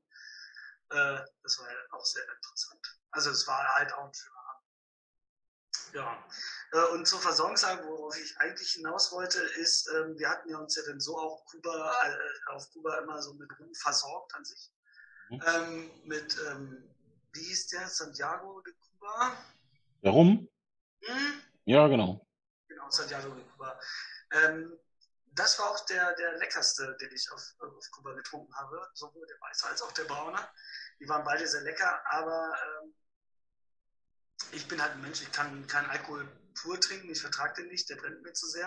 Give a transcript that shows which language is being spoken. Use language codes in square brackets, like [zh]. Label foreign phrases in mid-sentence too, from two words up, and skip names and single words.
[de] Das war ja auch sehr interessant. Also es war halt auch ein schöner Abend. Ja. Und zur Versorgungslage, worauf ich eigentlich hinaus wollte, ist, wir hatten ja uns ja dann so auch auf Kuba immer so mit Rum versorgt an sich. Wie hieß der? Santiago de Cuba? Warum? Hm? Ja, genau. Genau, Santiago de Cuba. Ähm, Das war auch der leckerste, den ich auf Kuba getrunken habe. Sowohl der weiße als auch der braune. Die waren beide sehr lecker, aber ich bin halt ein Mensch, ich kann keinen Alkohol pur trinken, ich vertrage den nicht, der brennt mir zu sehr.